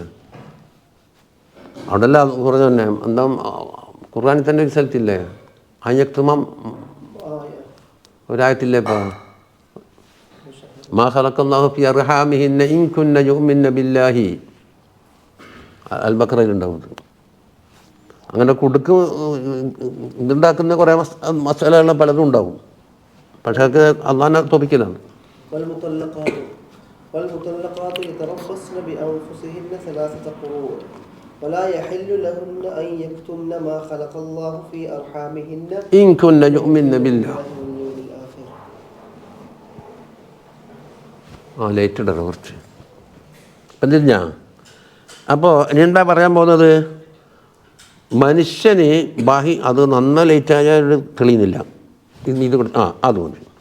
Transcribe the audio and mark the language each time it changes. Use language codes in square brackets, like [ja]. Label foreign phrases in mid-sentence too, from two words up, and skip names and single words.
[ml] അവിടെ അല്ല കുറഞ്ഞ തന്നെ എന്താ ഖുർആനിൽ തന്നെ ഒരു സ്ഥലത്തില്ലേ അയ്യക്തുമം ഒരായത്തില്ലേ ഇപ്പോൾ [ar] ما خلق الله في أرحامهن إن كن يؤمن بالله [ml] അൽ-ബഖറയിലുണ്ടാവും. അങ്ങനെ കുടുക്ക് ഇതുണ്ടാക്കുന്ന കുറേ മസാലകൾ പലതും ഉണ്ടാവും. പക്ഷേ അത് അള്ളാഹിനെ തോപ്പിക്കലാണ്. [ar] والمطلقات يتربصن بأنفسهن 3 قروء ولا يحل لهن أن يكتمن ما خلق الله في أرحامهن إن كن يؤمن بالله. [ml] ലേറ്റ് ഇടണം കുറച്ച് എന്തിനാ. അപ്പോൾ ഇനി എന്താ പറയാൻ പോകുന്നത്? മനുഷ്യന് അത് നന്ന ലേറ്റായാൽ തെളിയുന്നില്ല. ഇത് അത് മതി.